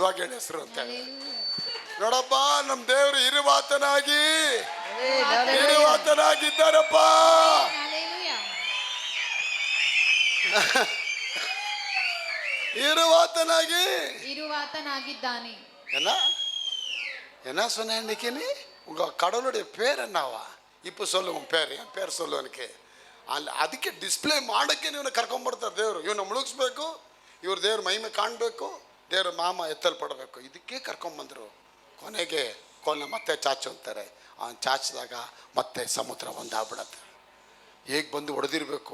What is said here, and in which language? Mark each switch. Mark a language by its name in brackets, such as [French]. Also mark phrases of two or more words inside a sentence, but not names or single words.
[Kannada] ಇವಾಗ ಹೇಳಿ ಹೆಸರು ಅಂತ ಹೇಳಿ. ನೋಡಪ್ಪ, ನಮ್ಮ ದೇವರು ಇರುವಾತನಾಗಿ ಇರುವಾತನಾಗಿದ್ದಾರಪ್ಪ. ಇರುವಾತನಾಗಿದ್ದಾನೆ. [Tamil] என்ன சொன்னேன் இன்னைக்கு? நீ உங்க கடவுளுடைய பேர் என்னவா? இப்போ சொல்லு உன் பேர். என் பேர் சொல்லு ಅವನಿಗೆ. [Kannada] ಅಲ್ಲಿ ಅದಕ್ಕೆ ಡಿಸ್ಪ್ಲೇ ಮಾಡೋಕ್ಕೆ ನೀವು ಕರ್ಕೊಂಡ್ಬರ್ತಾರೆ ದೇವರು. ಇವನ್ನ ಮುಳುಗಿಸ್ಬೇಕು, ಇವ್ರ ದೇವ್ರ ಮಹಿಮೆ ಕಾಣಬೇಕು, ದೇವ್ರ ಮಾಮ ಎತ್ತಲ್ಪಡಬೇಕು. ಇದಕ್ಕೆ ಕರ್ಕೊಂಬಂದರು. ಕೊನೆಗೆ ಕೋಲ್ನ ಮತ್ತೆ ಚಾಚು ಅಂತಾರೆ. ಅವನು ಚಾಚಿದಾಗ ಮತ್ತೆ ಸಮುದ್ರ ಒಂದಾಗ್ಬಿಡತ್ತೆ. ಹೇಗೆ ಬಂದು ಹೊಡೆದಿರಬೇಕು.